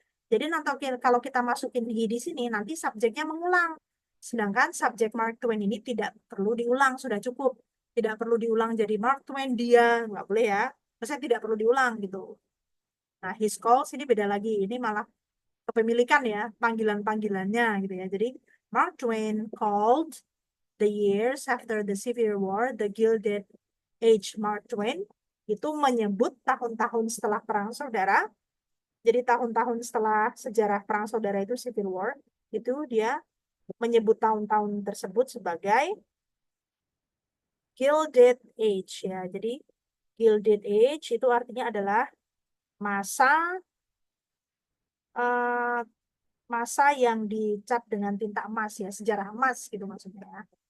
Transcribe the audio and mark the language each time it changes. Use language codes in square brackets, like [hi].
[id] Jadi nanti kalau kita masukin he di sini, nanti subjeknya mengulang. Sedangkan subjek Mark Twain ini tidak perlu diulang, sudah cukup. Tidak perlu diulang jadi Mark Twain dia, nggak boleh ya. Maksudnya tidak perlu diulang gitu. Nah, his calls ini beda lagi. Ini malah kepemilikan ya, panggilan-panggilannya gitu ya. [en] Jadi Mark Twain called the years after the Civil War the Gilded Age. [id] Mark Twain itu menyebut tahun-tahun setelah Perang Saudara. Jadi tahun-tahun setelah sejarah Perang Saudara itu Civil War, itu dia menyebut tahun-tahun tersebut sebagai Gilded Age ya. Jadi Gilded Age itu artinya adalah masa masa yang dicat dengan tinta emas ya, sejarah emas gitu maksudnya.